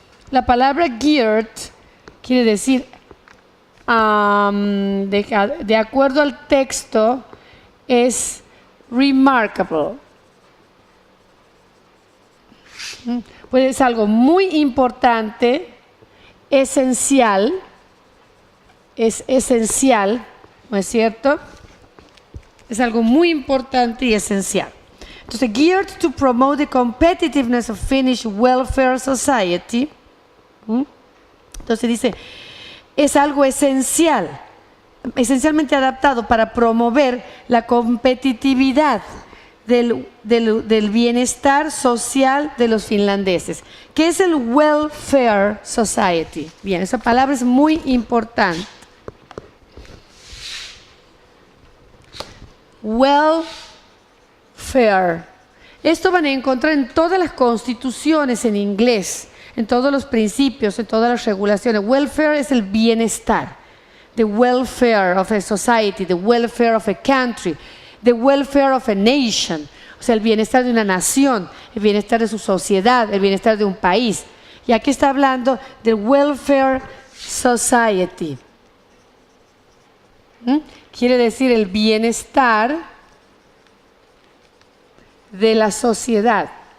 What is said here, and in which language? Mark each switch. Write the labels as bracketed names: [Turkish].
[Spanish] La palabra geared quiere decir, de acuerdo al texto, es remarkable. Pues es algo muy importante, esencial, es esencial, ¿no es cierto? Es algo muy importante y esencial. [English] Entonces, geared to promote the competitiveness of Finnish welfare society. [Spanish] Entonces dice, es algo esencial, esencialmente adaptado para promover la competitividad del bienestar social de los finlandeses. ¿Qué es el welfare society? Bien, esa palabra es muy importante. welfare. Esto van a encontrar en todas las constituciones en inglés, en todos los principios, en todas las regulaciones. Welfare es el bienestar. [English] The welfare of a society, the welfare of a country, the welfare of a nation. [Spanish] O sea, el bienestar de una nación, el bienestar de su sociedad, el bienestar de un país. Y aquí está hablando del welfare society. Quiere decir el bienestar de la sociedad.